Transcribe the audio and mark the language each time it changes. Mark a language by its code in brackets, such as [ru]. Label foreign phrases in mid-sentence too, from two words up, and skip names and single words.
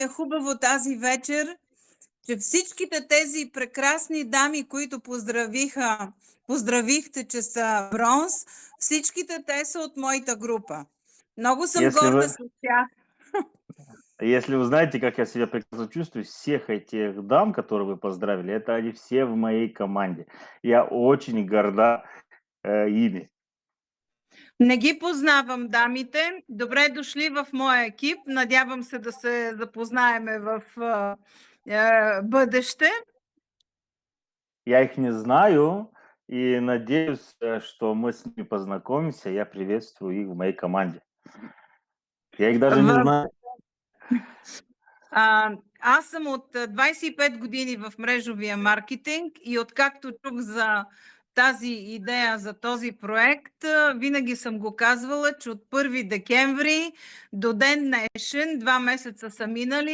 [bg] е хубаво тази вечер, че всичките тези прекрасни дами, които поздравихте, че са бронз, всичките те са от моята група. Много съм [ru] Если [bg] горда [ru] вы [bg] с тях. [ru] если вы знаете, как я себя прекрасно чувствую, всех этих дам, которые вы поздравили, это они все в моей команде. Я очень горда, ими. [bg] Не ги познавам дамите. Добре дошли в моя екип. Надявам се да се запознаеме в бъдеще. [ru] Я их не знаю и надеюсь, что мы с ними познакомимся. Я приветствую их в моей команде. Я их даже не [bg] В [ru] знаю. [bg] Аз съм от 25 години в мрежовия маркетинг и откакто чух за тази идея, за този проект, винаги съм го казвала, че от 1 декември до ден днешен, 2 месеца са минали,